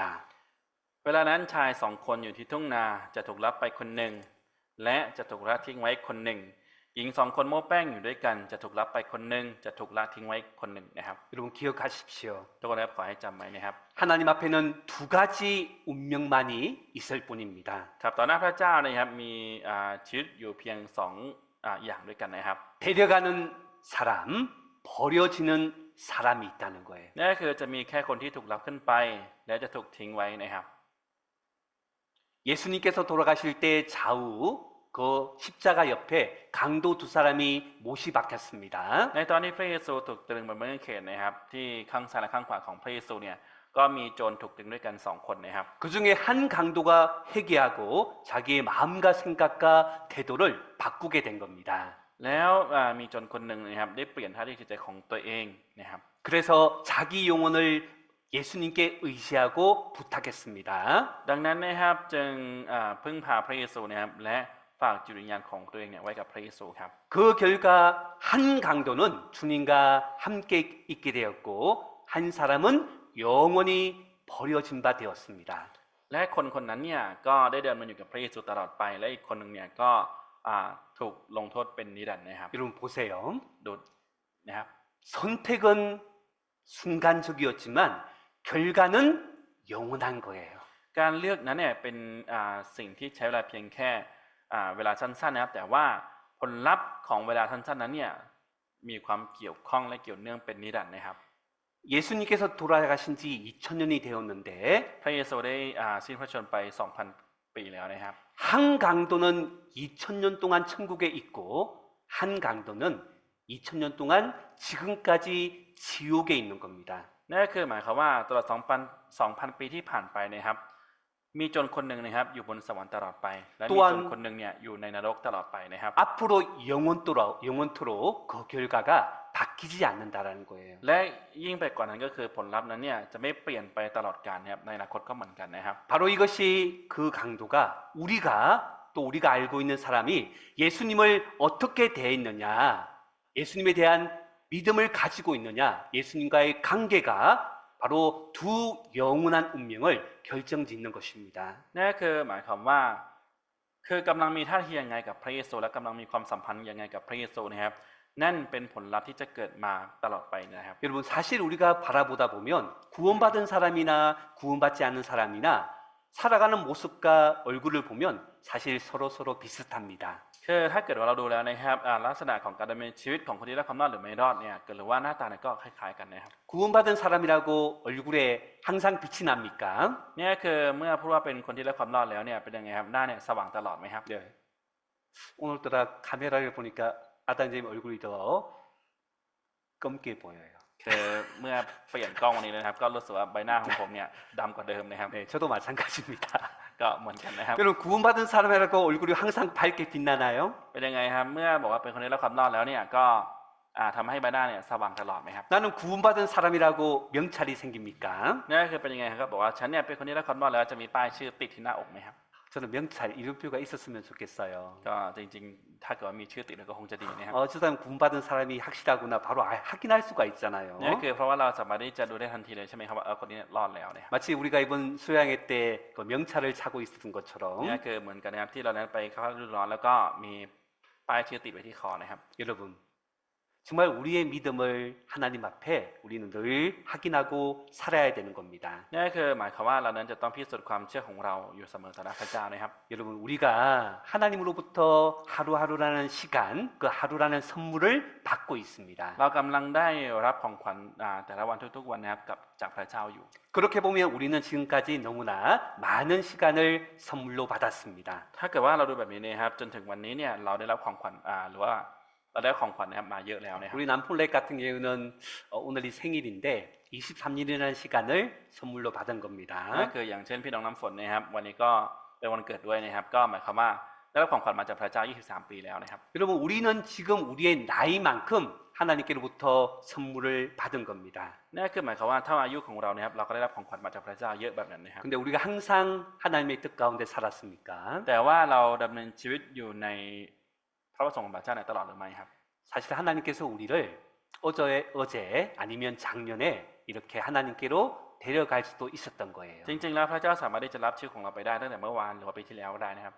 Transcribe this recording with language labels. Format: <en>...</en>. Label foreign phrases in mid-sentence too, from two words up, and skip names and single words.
<th>เวลานั้นชายสองคนอยู่ที่ทุ่งนาจะถูกรับไปคนหนึ่งและจะถูกละทิ้งไว้คนหนึ่งหญิงสองคนโม้แป้งอยู่ด้วยกันจะถูกรับไปคนหนึ่งจะถูกละทิ้งไว้คนหนึ่งนะครับ</th> <ko>여러분 기억하십시오.</ko> <th>ทุกคนนะครับขอให้จำไว้นะครับ</th> <ko>하나님 앞에는 두 가지 운명만이 있을 뿐입니다.</ko> <th>ครับต่อหน้าพระเจ้านะครับมีชีวิตอยู่เพียงสองอย่างด้วยกันนะครับ</th> <ko>데려가는 사람, 버려지는 사람이 있다는 거예요.</ko> <th>นั่นก็คือจะมีแค่คนที่ถูกรับขึ้นไป และจะถูกทิ้งไว้นะครับ</th> <ko>예수님께서 돌아가실 때 좌우 그 십자가 옆에 강도 두 사람이 못이 박혔습니다.</ko> <th>ในตอนที่พระเยซูถูกตรึงบนไม้กางเขนนะครับ ที่ข้างซ้ายและข้างขวาของพระเยซูเนี่ยก็มีโจรถูกตรึงด้วยกันสองคนนะครับ</th> <ko>그 중에 한 강도가 회개하고 자기의 마음과 생각과 태도를 바꾸게 된 겁니다.</ko> <th>แล้วมีโจรคนหนึ่งนะครับได้เปลี่ยนท่าทีจิตใจของตัวเองนะครับ</th> <ko>그래서 자기 영혼을 예수님께 의지하고 부탁했습니다.</ko> <th>ดังนั้นนะครับจึงพึ่งพาพระเยซูนะครับและฝากจิตวิญญาณของตัวเองเนี่ยไว้กับพระเยซูครับ</th> <ko>그 결과 한 강도는 주님과 함께 있게 되었고 한 사람은 영원히 버려진 바 되었습니다.</ko> <th>และคนคนนั้นเนี่ยก็ได้เดินมาอยู่กับพระเยซูตลอดไป และอีกคนหนึ่งเนี่ยก็ถูกลงโทษเป็นนิรันดร์นะครับ</th> <ko>여러분 보세요.</ko> <th>ดูนะครับ</th> <ko>선택은 순간적이었지만 결과는 영원한 거예요.</ko> <th>การเลือกนั้นเนี่ยเป็นสิ่งที่ใช้เวลาเพียงแค่เวลาสั้นๆนะครับแต่ว่าผลลัพธ์ของเวลาสั้นๆนั้นเนี่ยมีความเกี่ยวข้องและเกี่ยวเนื่องเป็นนิรันดร์นะครับ</th> <ko>예수님께서 돌아가신 지 2000년이 되었는데</ko> <th>พระเยซูได้สิ้นพระชนม์ไป 2,000 ปีแล้วนะครับ</th> <ko>한 강도는 2000년 동안 천국에 있고 한 강도는 2000년 동안 지금까지 지옥에 있는 겁니다.</ko> <th>นั่นก็คือหมายความว่าตลอด 2,000 ปีที่ผ่านไปนะครับมีโจรคนหนึ่งนะครับอยู่บนสวรรค์ตลอดไปและมีโจรคนหนึ่งเนี่ยอยู่ในนรกตลอดไปนะครับ</th> <ko>앞으로 영원토록 그 결과가 바뀌지 않는다라는 거예요.</ko> <th>และยิ่งไปกว่านั้นก็คือผลลัพธ์นั้นเนี่ยจะไม่เปลี่ยนไปตลอดกาลนะครับในอนาคตก็เหมือนกันนะครับ</th> <ko>바로 이것이 그 강도가 또 우리가 알고 있는 사람이 예수님을 어떻게 대했느냐, 예수님에 대한 믿음을 가지고 있느냐, 예수님과의 관계가 바로 두 영원한 운명을 결정짓는 것입니다.</ko> <th>นั่นก็คือหมายความว่าคือกำลังมีท่าทียังไงกับพระเยซูและกำลังมีความสัมพันธ์ยังไงกับพระเยซูนะครับนั่นเป็นผลลัพธ์ที่จะเกิดมาตลอดไปนะครับ</th> <ko>여러분 사실 우리가 바라보다 보면 구원받은 사람이나 구원받지 않는 사람이나 살아가는 모습과 얼굴을 보면 사실 서로 비슷합니다.</ko> <th>คือถ้าเกิดว่าเราดูแล้วนะครับลักษณะของการดำเนินชีวิตของคนที่ได้ความรอดหรือไม่รอดเนี่ยหรือว่าหน้าตาเนี่ยก็คล้ายๆกันนะครับ</th> <ko>구원받은 사람이라고 얼굴에 항상 빛이 납니까?</ko> <th>เนี่ยคือเมื่อพูดว่าเป็นคนที่ได้ความรอดแล้วเนี่ยเป็นยังไงครับหน้าเนี่ยสว่างตลอดไหมครับ</th> <ko>네. 오늘따라 카메라를 보니까 아단님 얼굴이 더 검게 보여요.</ko> <th>คือเมื่อเปลี่ยนกล้องวันนี้เลยนะครับก็รู้สึกว่าใบหน้าของผมเนี่ยดำกว่าเดิมนะครับ</th> <ko>네, 저도 마찬가지입니다.</ko> <th>ก็เหมือนกันนะครับ</th> <ko>여러분 구원받은 사람이라고 얼굴이 항상 밝게 빛나나요?</ko> <th>เป็นยังไงครับเมื่อบอกว่าเป็นคนที่ได้ความรอดแล้วเนี่ยก็ทำให้ใบหน้าเนี่ยสว่างตลอดไหมครับ</th> <ko>나는 구원받은 사람이라고 명찰이 생깁니까?</ko> <th>นี่คือเป็นยังไงครับบอกว่าฉันเนี่ยเป็นคนที่ได้ความรอดแล้วจะมีป้ายชื่อติดที่หน้าอกไหมครับ</th> <ko>저는 명찰 이름표가 있었으면 좋겠어요.</ko> <th>ก็จริงๆถ้าเกิดว่ามีชื่อติดแล้วก็คงจะดีนะครับ</th> <ko>저 사람 구원받은 사람이 확실하구나 바로 확인할 수가 있잖아요.</ko> <th>นี่คือเพราะว่าเราสามารถที่จะดูได้ทันทีเลยใช่ไหมครับว่าคนนี้รอดแล้วเนี่ย</th> <ko>마치 우리가 이번 수양회 때 그 명찰을 차고 있었던 것처럼</ko> <th>นี่คือเหมือนกันนะครับที่เรานั้นไปเข้าฤดูร้อนแล้วก็มีป้ายชื่อติดไว้ที่คอนะครับ</th> <ko>여러분 정말 우리의 믿음을 하나님 앞에 우리는 늘 확인하고 살아야 되는 겁니다.</ko> <th>นี่คือหมายความว่าเรานั้นจะต้องพิสูจน์ความเชื่อของเราอยู่เสมอต่อหน้าพระเจ้านะครับ</th> <ko>여러분 우리가 하나님으로부터 하루하루라는 시간, 그 하루라는 선물을 받고 있습니다.</ko> <th>เรากำลังได้รับของขวัญแต่ละวันทุกๆวันนะครับจากพระเจ้าอยู่</th> <ko>그렇게 보면 우리는 지금까지 너무나 많은 시간을 선물로 받았습니다.</ko> <th>ถ้าเกิดว่าเราดูแบบนี้นะครับจนถึงวันนี้เนี่ยเราได้รับของขวัญหรือว่าเราได้ของขวัญนะครับมาเยอะแล้วนะครับ</th> <ko>우리 남폴렉 같은 경우는 오늘이 생일인데 23일이라는 시간을 선물로 받은 겁니다.</ko> <th>นั่นคืออย่างเช่นพี่น้องน้ำฝนนะครับวันนี้ก็เป็นวันเกิดด้วยนะครับก็หมายความว่าได้รับของขวัญมาจากพระเจ้า23 ปีแล้วนะครับ</th> <ko>여러분 우리는 지금 우리의 나이만큼 하나님께로부터 선물을 받은 겁니다.</ko> <th>นั่นคือหมายความว่าถ้าอายุของเรานะครับเราก็ได้รับของขวัญมาจากพระเจ้าเยอะแบบนั้นนะครับ</th> <ko>근데 우리가 항상 하나님의 뜻 가운데 살았습니까?</ko> <th>แต่ว่าเราดำเนินชีวิตอยู่ในพระประสงค์ของพระเจ้าในตลอดหรือไม่ครับ</th> <ko>사실 하나님께서 우리를 어제 아니면 작년에 이렇게 하나님께로 데려갈 수도 있었던 거예요.</ko> <th>จริงๆแล้วพระเจ้าสามารถที่จะรับชีวิตของเราไปได้ตั้งแต่เมื่อวานหรือว่าปีที่แล้วก็ได้นะครับ</th>